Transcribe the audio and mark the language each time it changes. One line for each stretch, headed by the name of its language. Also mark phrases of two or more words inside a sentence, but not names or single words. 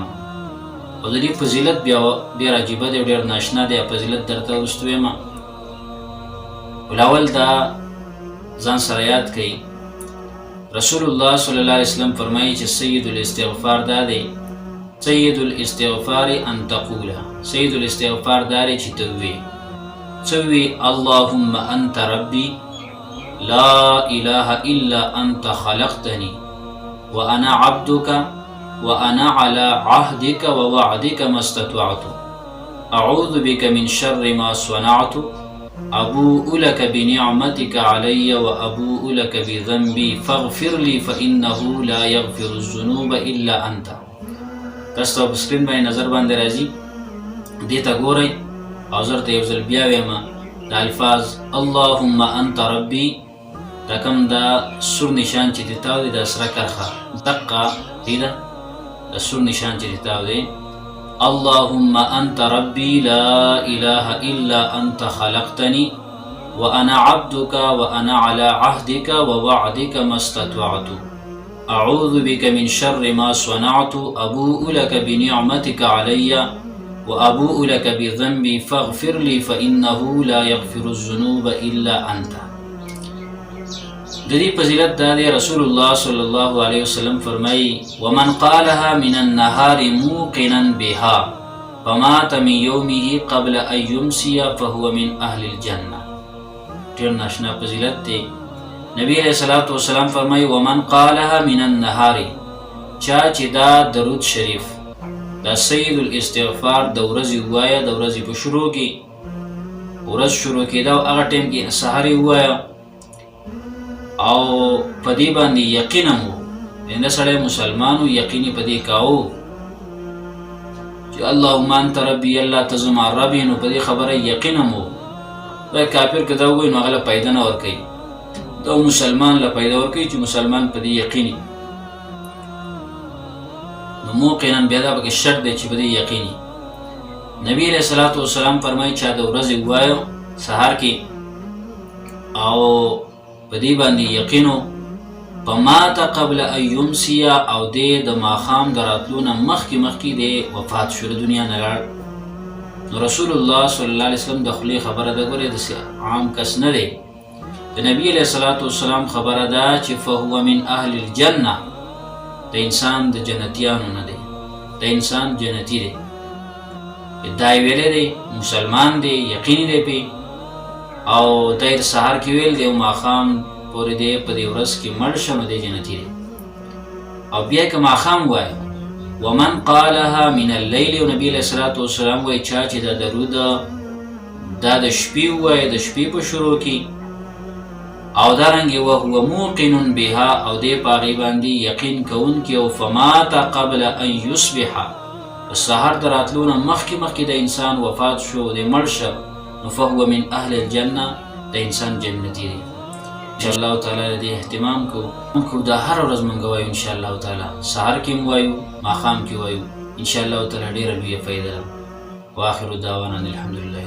Pashto: او د دې فضیلت بیا ډېر عجیبه دی، ډېر ناشنا دی. فضیلت درته وروسته ویمه. اول دا ځان سره یاد کړئ، رسول الله
Arabic: صلی الله علیه وسلم
Pashto: فرمایي چې
Arabic: سید الاستغفار
Pashto: دا دی،
Arabic: سید الاستغفار ان تقوله، سید الاستغفار
Pashto: دا دی چې ته ووایې سوي
Arabic: اللهم انت ربي لا اله الا انت خلقتني وانا عبدك وانا على عهدك ووعدك ما استطعت اعوذ بك من شر ما صنعت ابوء لك بنعمتك علي وابوء لك بذنبي فاغفر لي فانه لا يغفر الذنوب الا انت.
Pashto: تاسو په سکرین باندې نظر باندې راځي، دې ته ګورئ او زه درته یو ځل بیا ویمه دا الفاظ اللهم
Arabic: انت ربي،
Pashto: دا کوم دا سور نشان چې دې تاو دی، دا سره کرښه دقه دې ده، دا سور نشان چې دې تاو دی
Arabic: اللهم انت ربي لا اله الا انت خلقتني وانا عبدك وانا على عهدك ووعدك ما استطعت اعوذ بك من شر ما صنعت ابوء لك بنعمتك علي وابوء لك بذنبي فاغفر لي فانه لا يغفر الذنوب الا انت.
Pashto: د دې فضیلت دا دی، رسول الله صلی الله علیه وسلم فرمایي
Arabic: ومن قالها من النهار موقنا بها فمات من يومه قبل ان يمسي فهو من اهل الجنه.
Pashto: ډېر ناشنا فضیلت دی.
Arabic: نبی علیہ الصلوۃ والسلام فرمایي ومن قالها من النهار،
Pashto: چا چې دا درود شریف دا سید الاستغفار د ورځې ووایه، د ورځې په شروع کې ورځ شروع کېده او هغه ټیم کې سحر یې ووایه او په دې باندې یقین هم و، یعنې سړی مسلمان و، یقین یې په دې کاوه چې
Arabic: اللهم انت ربي،
Pashto: الله ته زما رب یې، نو په دې خبره یقین هم و. دا کافر که دا ووایي نو هغه له پیدا نه ورکوي، دا مسلمان له پیدا ورکوي چې مسلمان په دې یقیني. نو موقنا بیا دا پکې شرط دی چې په دې یقیني. نبی
Arabic: علیہ الصلوۃ والسلام
Pashto: فرمایي چا د ورځې ووایه سهار کې او په دې باندې یقینو
Arabic: فمات قبل ان یمسي،
Pashto: او دې د ماښام د راتلو نه مخکې دې وفات شو، د دنیا نه لاړ. نو رسول الله
Arabic: صلی الله علیه وسلم
Pashto: د خولې خبره ده، ګورې داسې عام کس نه دی. د نبی
Arabic: علیہ الصلوۃ والسلام
Pashto: خبره ده چې
Arabic: فهو من اهل الجنه،
Pashto: د انسان د جنتیانو نه دی، د انسان جنتی دی. دا یې ویلی دی، مسلمان دی، یقیني دی پې، او دا یې د سهار کې ویل دی او ماښام پورې دی په دې ورځ کې مړ شه نو دی جنتي دی. او بیا که ماښام وایه
Arabic: ومن قالها من اللیل،
Pashto: او نبي
Arabic: علیه الصلوۃ والسلام
Pashto: وایي چا چې دا درود دا د شپې ووایه، د شپې په شروع کې، او دارنګې
Arabic: وهو موقن بها،
Pashto: او دې په هغې باندې یقین کوونکي، او
Arabic: فمات قبل ان یصبح،
Pashto: سهار د راتلو نه مخکې د انسان وفات شو، د مړ شه، نو
Arabic: فهو من اهل الجنه،
Pashto: د انسان جنتي دی.
Arabic: انشاءالله تعالی
Pashto: د دې اهتمام کوو، دا هره ورځ مونږ وایو
Arabic: انشاءالله تعالی،
Pashto: سهار کې هم وایو، ماښام کې وایو،
Arabic: انشاءالله تعالی
Pashto: ډېره لویه فایده ده.
Arabic: واخر دعوانا الحمدلله.